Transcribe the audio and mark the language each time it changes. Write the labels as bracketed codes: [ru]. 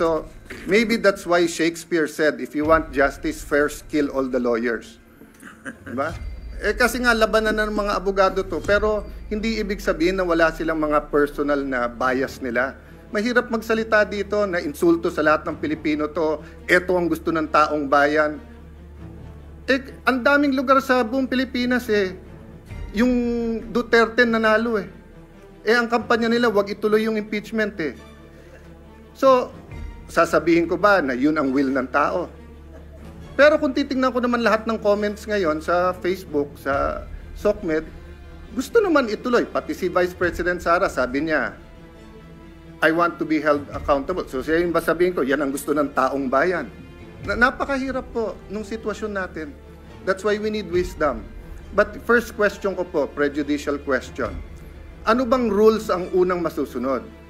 [en] So, maybe that's why Shakespeare said, if you want justice, first kill all the lawyers. [tl] Diba? Eh, kasi nga, labanan ng mga abogado to. Pero, hindi ibig sabihin na wala silang mga personal na bias nila. Mahirap magsalita dito na insulto sa lahat ng Pilipino to. Ito ang gusto ng taong bayan. Eh, ang daming lugar sa buong Pilipinas eh. Yung Duterte nanalo eh. Eh, ang kampanya nila, wag ituloy yung impeachment eh. So, sasabihin ko ba na yun ang will ng tao? Pero kung titingnan ko naman lahat ng comments ngayon sa Facebook, sa SOCMED, gusto naman ituloy. Pati si Vice President Sara, sabi niya, [en] I want to be held accountable. [tl] So siya yung ba sabihin ko, yan ang gusto ng taong bayan. Napakahirap po nung sitwasyon natin. [en] That's why we need wisdom. But first question [tl] ko po, [en] prejudicial question. [tl] Ano bang rules ang unang masusunod?